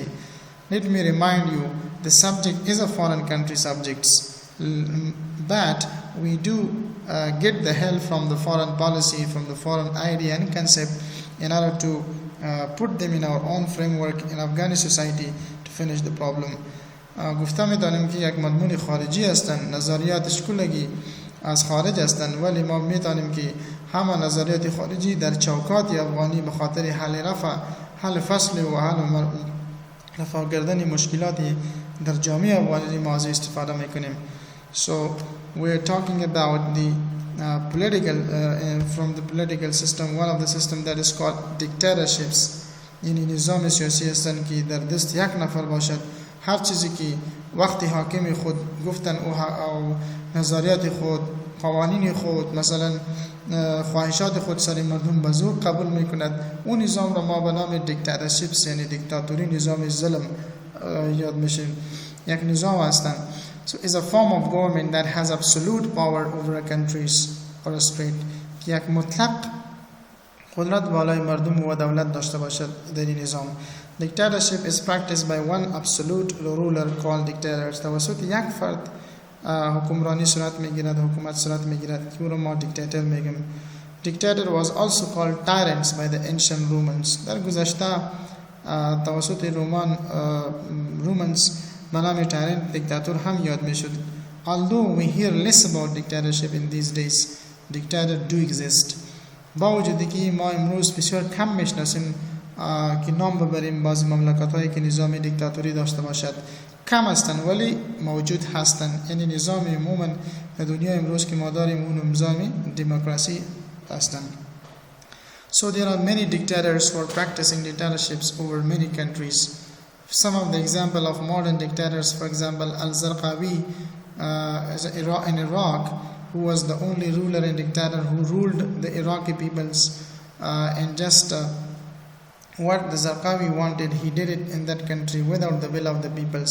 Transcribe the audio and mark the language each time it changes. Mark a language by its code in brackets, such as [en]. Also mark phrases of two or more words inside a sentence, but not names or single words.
[en] Let me remind you, the subject is a foreign country subjects, but we do get the help from the foreign policy, from the foreign idea and concept in order to put them in our own framework in Afghani society to finish the problem. [fa] گفته می‌دانیم که یک مضمون خارجی هستند، نظریاتش کلگی از خارج هستند، ولی ما می‌دانیم که همه نظریات خارجی در چوکات افغانی به خاطر حل فصل و حل رفع کردن مشکلات در جامعه افغانی ما از استفاده می‌کنیم. [en] So we are talking about the from the political system. One of the system that is called dictatorships. [fa] یعنی نظام سیاسی هستند که در دست یک نفر باشد، هر چیزی که وقتی حاکم خود گفتن او نظریات خود، قوانین خود، مثلا خواهشات خود سر مردم به زور قبول میکند، اون نظام را ما به نام دیکتاتورشیپس یعنی دیکتاتوری، نظام ظلم یاد میشه. یک نظام هستند. [en] So it's a form of government that has absolute power over a country or a state. [fa] یک مطلق قدرت بالای مردم و دولت داشته باشد در این نظام. [en] Dictatorship is practiced by one absolute ruler called dictator. [fa] توسط یک فرد حکمرانی صورت میگیرد، حکومت صورت میگیرد که او را ما دیکتاتور میگیم. [en] Dictator was also called tyrants by the ancient Romans. [fa] در گذشته توسط رومانز به نام tyrant دیکتاتور هم یاد میشد. [en] Although we hear less about dictatorship in these days, dictators do exist. [fa] با وجودی که ما امروز بسیار کم میشناسیم که نام ببریم بعضی مملکت‌هایی که نظام دیکتاتوری داشته باشد، کم هستند ولی موجود هستند. یعنی نظام عموما در دنیا امروز که ما داریم اون نظام دموکراسی هستند. [en] So there are many dictators who are practicing dictatorships over many countries. Some of the example of modern dictators, for example, Al-Zarqawi in Iraq, who was the only ruler and dictator who ruled the Iraqi peoples, and just what the Zarqawi wanted, he did it in that country without the will of the peoples.